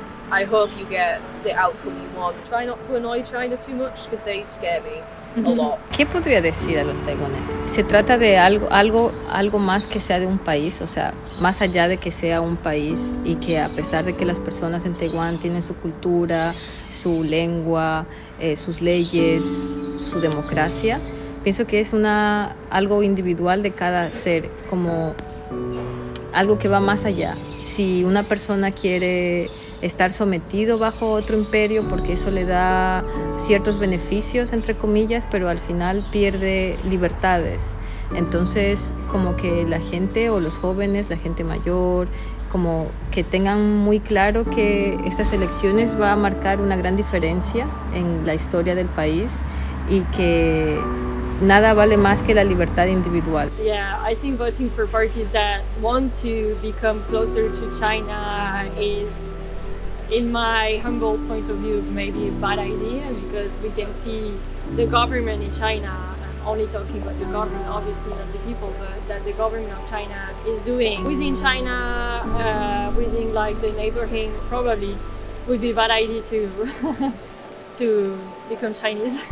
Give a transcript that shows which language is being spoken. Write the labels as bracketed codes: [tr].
[en] I hope you get the outcome you want. Try not to annoy China too much because they scare me a lot. [es] ¿Qué podría decir a los taiwaneses? Se trata de algo más que sea de un país, o sea, más allá de que sea un país y que a pesar de que las personas en Taiwán tienen su cultura, su lengua, sus leyes, su democracia, pienso que es algo individual de cada ser, como algo que va más allá. Si una persona quiere estar sometido bajo otro imperio porque eso le da ciertos beneficios, entre comillas, pero al final pierde libertades. Entonces, como que la gente o los jóvenes, la gente mayor, como que tengan muy claro que estas elecciones va a marcar una gran diferencia en la historia del país y que nada vale más que la libertad individual. [en] Yeah, I think voting for parties that want to become closer to China is, in my humble point of view, maybe a bad idea because we can see the government in China, I'm only talking about the government, obviously not the people, but that the government of China is doing within China, within like the neighborhood, probably would be a bad idea to become Chinese.